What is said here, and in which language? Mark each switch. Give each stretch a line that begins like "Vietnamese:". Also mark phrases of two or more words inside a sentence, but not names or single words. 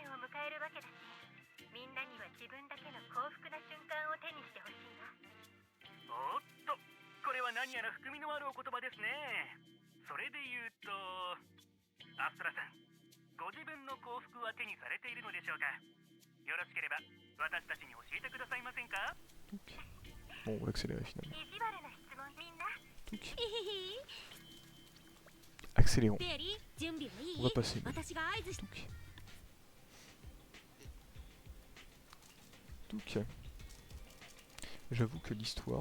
Japanese: えるわけだし、みんなには自分だけの幸福な瞬間を手にしてほしいわ。おっと、これは何やら含みのあるお言葉ですね。それで言うと、アストラさん、ご自分の幸福は手にされているのでしょうか。よろしければ私たちに教えてくださいませんか。
French: Bon, on va accélérer finalement. Accélérons. On va passer. Donc. J'avoue que l'histoire...